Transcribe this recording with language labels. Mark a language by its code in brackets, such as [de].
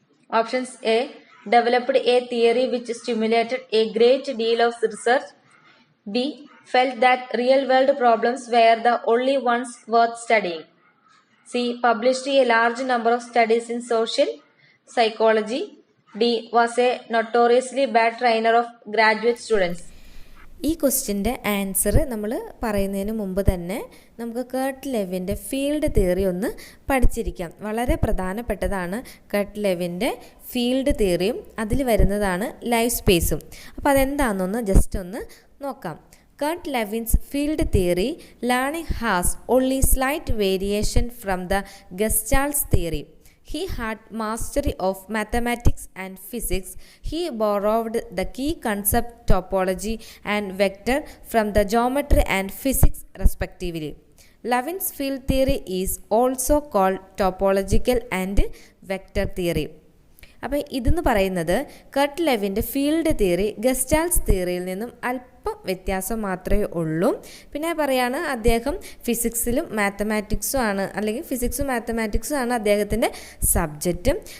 [en] Options A, developed a theory which stimulated a great deal of research. B, felt that real world problems were the only ones worth studying. C, published a large number of studies in social psychology. D, was a notoriously bad trainer of graduate students. [ml] ഈ ക്വസ്റ്റ്യൻ്റെ answer നമ്മൾ പറയുന്നതിന് മുമ്പ് തന്നെ നമുക്ക് Kurt ലെവിൻ്റെ field theory ഒന്ന് പഠിച്ചിരിക്കാം. വളരെ പ്രധാനപ്പെട്ടതാണ് Kurt ലെവിൻ്റെ field തിയറിയും അതിൽ വരുന്നതാണ് ലൈഫ് സ്പേസും. അപ്പോൾ അതെന്താണെന്നൊന്ന് ജസ്റ്റ് ഒന്ന് നോക്കാം. [en] Kurt Lewin's field theory, learning has only slight variation from the Gestalt theory. He had mastery of mathematics and physics. He borrowed the key concept topology and vector from the geometry and physics respectively. Lewin's field theory is also called topological and vector theory. [ml] അപ്പോൾ ഇതെന്ന് പറയുന്നത് Kurt ലെവിൻ്റെ field theory ഗസ്റ്റാൾസ് തിയറിയിൽ നിന്നും അല്പം വ്യത്യാസം മാത്രമേ ഉള്ളൂ. പിന്നെ പറയാണ് അദ്ദേഹം ഫിസിക്സിലും മാത്തമാറ്റിക്സും ആണ്, അല്ലെങ്കിൽ ഫിസിക്സും മാത്തമാറ്റിക്സും ആണ് അദ്ദേഹത്തിൻ്റെ സബ്ജക്റ്റ്.